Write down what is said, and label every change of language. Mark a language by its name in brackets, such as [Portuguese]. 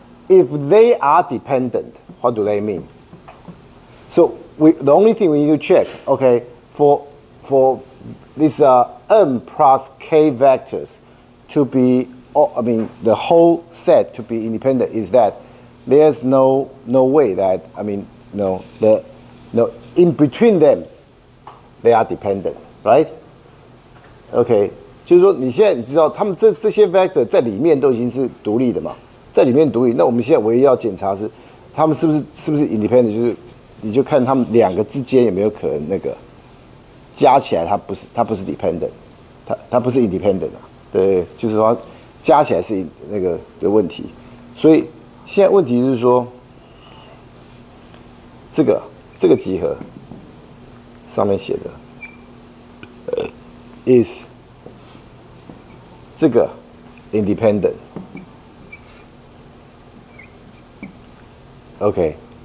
[English] if they are dependent, what do they mean? So the only thing we need to check, okay, for this m plus k vectors to be, the whole set to be independent is that there's no way that, in between them, they are dependent, right? [Chinese] OK， 就是说你现在你知道他们这些 vector 在里面都已经是独立的嘛，在里面独立，那我们现在唯一要检查是他们是不是 independent， 就是你就看他们两个之间有没有可能那个加起来它不是 dependent， 它不是 independent 啊，对，就是说加起来是那个的问题，所以现在问题是说这个集合上面写的。 [English] is [Chinese] 这个 [English] independent， OK。